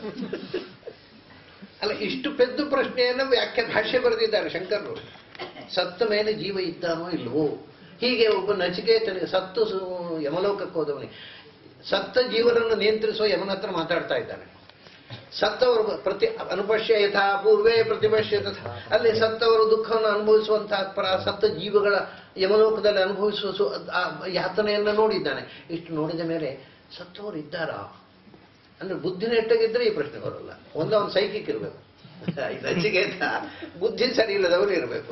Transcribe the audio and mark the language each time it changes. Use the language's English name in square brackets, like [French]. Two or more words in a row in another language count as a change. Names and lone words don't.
[Kannada] ಅಲ್ಲ, ಇಷ್ಟು ಪೆದ್ದು ಪ್ರಶ್ನೆಯನ್ನು ಭಾಷ್ಯ ಬರೆದಿದ್ದಾರೆ ಶಂಕರರು. ಸತ್ತ ಮೇಲೆ ಜೀವ ಇದ್ದಾನೋ ಇಲ್ವೋ. ಹೀಗೆ ಒಬ್ಬ ನಚಿಕೇತನಿಗೆ, ಸತ್ತು ಯಮಲೋಕಕ್ಕೆ ಹೋದವನಿಗೆ, ಸತ್ತ ಜೀವನನ್ನು ನಿಯಂತ್ರಿಸುವ ಯಮನ ಹತ್ರ ಮಾತಾಡ್ತಾ ಇದ್ದಾನೆ. [Sanskrit] ಸತ್ತವರು ಅನುಪಶ್ಯ ಯಥಾ ಪೂರ್ವೇ ಪ್ರತಿಪಶ್ಯ ತಥಾ. [Kannada] ಅಲ್ಲಿ ಸತ್ತವರು ದುಃಖವನ್ನು ಅನುಭವಿಸುವಂತಹ ಸತ್ತ ಜೀವಗಳ ಯಮಲೋಕದಲ್ಲಿ ಅನುಭವಿಸುವ ಯಾತನೆಯನ್ನು ನೋಡಿದ್ದಾನೆ. ಇಷ್ಟು ನೋಡಿದ ಮೇಲೆ ಸತ್ತವರು ಇದ್ದಾರಾ ಅಂದ್ರೆ ಬುದ್ಧಿ ನೆಟ್ಟಗಿದ್ರೆ ಈ ಪ್ರಶ್ನೆ ಬರೋಲ್ಲ. ಅವನು ಸೈಕಿಕ್ ಇರಬೇಕು, ನಚಿಕೇತ ಬುದ್ಧಿ ಸರಿ ಇಲ್ಲದವರು ಇರಬೇಕು.